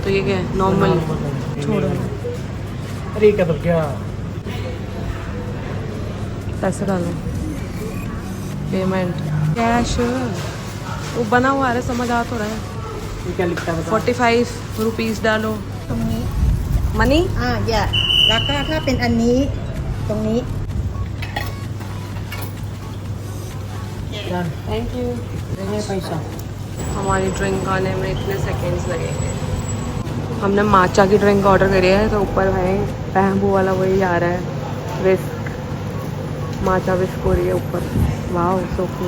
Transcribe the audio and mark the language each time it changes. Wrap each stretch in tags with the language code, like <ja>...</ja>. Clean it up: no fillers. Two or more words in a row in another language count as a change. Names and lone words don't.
<hi>तो ये क्या है? नॉर्मल। छोड़ो। अरे क्या तो क्या पैसे डालो,</hi> <en>payment cash</en> <hi>वो बना हुआ है, समझ आ तो रहा है। ये क्या लिखता है? 45 रुपीज़ डालो।</hi> <th>ตรงนี้</th> <hi>मनी</hi> <th>อย่าแล้วก็ถ้าเป็นอันนี้ตรงนี้</th> <en>thank you.</en> <hi>देंगे पैसा। हमारी ड्रिंक आने में इतने सेकंड्स लगेंगे। हमने माचा की ड्रिंक ऑर्डर करी है, तो ऊपर भाई बैम्बू वाला वही आ रहा है, विस्क। माचा विस्क हो रही है ऊपर। वाह</hi> <en>so cool.</en>